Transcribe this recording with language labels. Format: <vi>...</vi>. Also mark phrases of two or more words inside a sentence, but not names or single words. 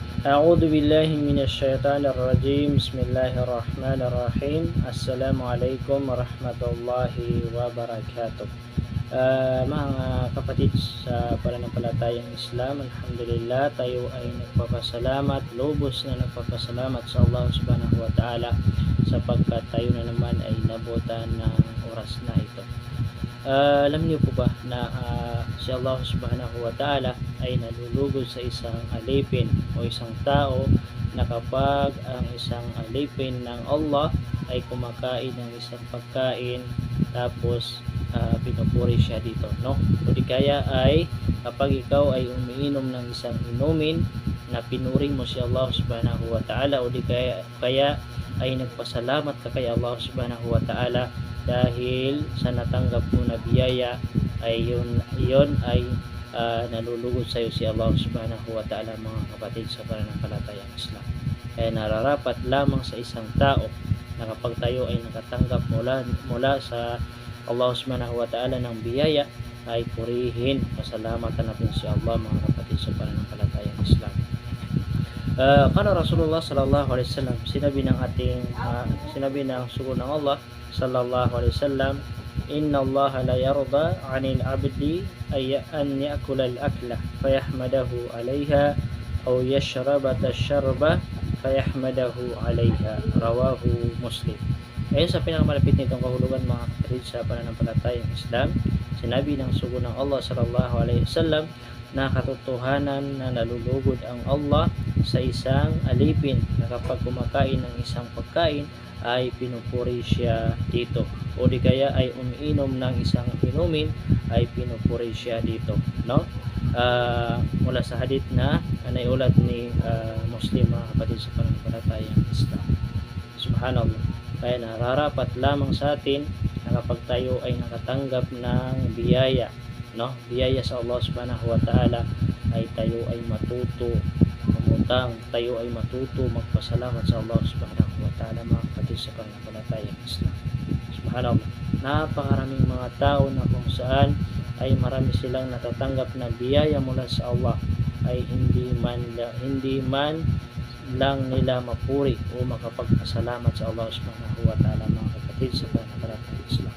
<ar>أعوذ بالله من الشيطان الرجيم بسم الله الرحمن الرحيم السلام عليكم ورحمة الله وبركاته.</ar> <tl>Mga kapatid sa pananampalatayang Islam, alhamdulillah tayo ay nagpapasalamat, lubos na nagpapasalamat sa</tl> <ar>الله سبحانه وتعالى</ar> <tl>sapagkat tayo na naman ay nabutan ng oras na ito. Alam niyo po ba na si</tl> <ar>الله سبحانه وتعالى</ar> <tl>ay nalulugod sa isang alipin o isang tao na kapag ang isang alipin ng Allah ay kumakain ng isang pagkain tapos pinupuri siya dito, no? O di kaya ay kapag ikaw ay umiinom ng isang inumin na pinuri mo si</tl> <ar>الله سبحانه وتعالى</ar> <tl>o di kaya ay nagpasalamat ka kay</tl> <ar>الله سبحانه وتعالى</ar> <tl>dahil sa natanggap mo na biyaya ay yun ay nalulugod sa iyo si</tl> <ar>الله سبحانه وتعالى,</ar> <tl>mga kapatid sa pananampalatayang Islam. Kaya nararapat lamang sa isang tao na kapag tayo ay nakatanggap mula sa</tl> <ar>الله سبحانه وتعالى</ar> <tl>ng biyaya ay purihin, pasalamatan natin si Allah, mga kapatid sa pananampalatayang Islam.</tl> <ar>كان رسول الله صلى الله عليه وسلم,</ar> <tl>sinabi ng sugo ng Allah</tl> <ar>صلى الله عليه وسلم, إن الله ليرضى عن العبد أن يأكل الأكلة فيحمده عليها أو يشرب الشربة فيحمده عليها رواه مسلم.</ar> <tl>Ayon sa pinakamalapit nitong kahulugan, mga kapatid sa pananampalatayang Islam, sinabi ng sugo ng Allah</tl> <ar>صلى الله عليه وسلم</ar> <tl>na katotohanan na nalulugod ang Allah sa isang alipin na kapag kumakain ng isang pagkain ay pinupuri siya dito, o di kaya ay umiinom ng isang inumin ay pinupuri siya dito, no? Mula sa hadith na naiulat ni Muslim, mga kapatid sa pananampalatayang Islam. Subhanallah. Kaya nararapat lamang sa atin na kapag tayo ay nakatanggap ng biyaya, no? Biyaya sa</tl> <ar>الله سبحانه وتعالى,</ar> <tl>ay tayo ay matuto umutang, tayo ay matuto magpasalamat sa</tl> <ar>الله سبحانه وتعالى,</ar> <tl>mga kapatid sa pananampalatayang Islam. Subhanallah. Napakaraming mga tao na kung saan ay marami silang natatanggap na biyaya mula sa Allah ay hindi man lang nila mapuri o makapagpasalamat sa</tl> <ar>الله سبحانه وتعالى,</ar> <tl>mga kapatid sa pananampalatayang Islam.</tl>